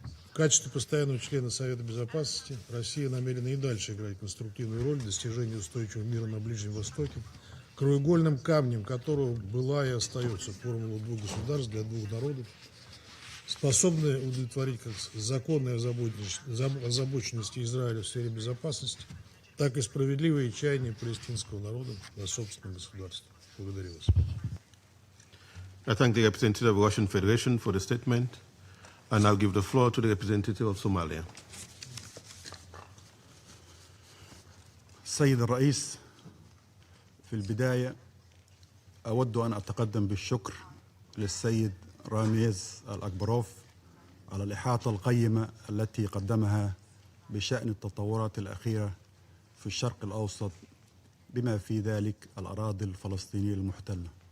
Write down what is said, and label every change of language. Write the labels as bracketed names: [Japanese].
[Russian] В качестве постоянного члена Совета Безопасности Россия намерена и дальше играть конструктивную роль в достижении устойчивого мира на Ближнем Востоке, краеугольным камнем которого была и остается формула 2 государств для 2 народов, способная удовлетворить как законной озабоченности Израиля в сфере безопасности, так и справедливые чаяния палестинского народа на собственном государстве. Благодарю вас. [English] I thank the representative of the Russian Federation for the statement. I now give the floor to the representative of Somalia. [Arabic] السيد الرئيس، في البداية أود أن أتقدم بالشكر للسيد راميز الأكبروف على الإحاطة القيمة التي قدمها بشأن التطورات الأخيرة في الشرق الأوسط بما في ذلك الأراضي الفلسطينية المحتلة.